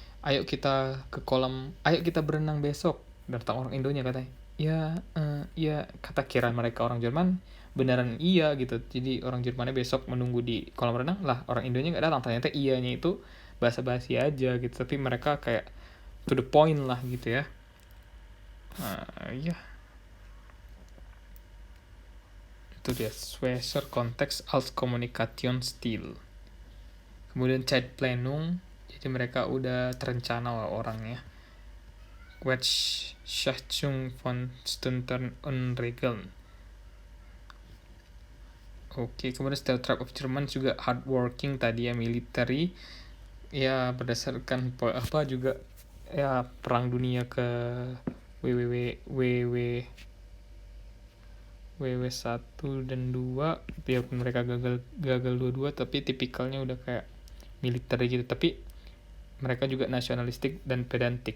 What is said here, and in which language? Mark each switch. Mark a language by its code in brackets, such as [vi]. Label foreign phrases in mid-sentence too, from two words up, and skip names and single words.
[id] ayo kita berenang besok, datang orang Indonya katanya ya, ya, kata kira mereka orang Jerman beneran iya gitu, jadi orang Jermannya besok menunggu di kolam renang lah, orang Indonya nggak datang, ternyata iyanya itu basa-basi aja gitu, tapi mereka kayak [en] to the point [id] lah gitu ya. Ya itu dia Schweizer konteks [de] als Kommunikationsstil. [id] Kemudian Zeitplanung, jadi mereka udah terencana orangnya. [de] Wertschätzung von Stunden und Regeln. [id] Oke, kemudian [en] Stereotype of German [id] juga hardworking tadi ya, military. Ya berdasarkan juga ya perang dunia ke WW 1 dan 2, biarpun mereka gagal dua-dua, tapi tipikalnya udah kayak militer gitu, tapi mereka juga nasionalistik dan pedantik.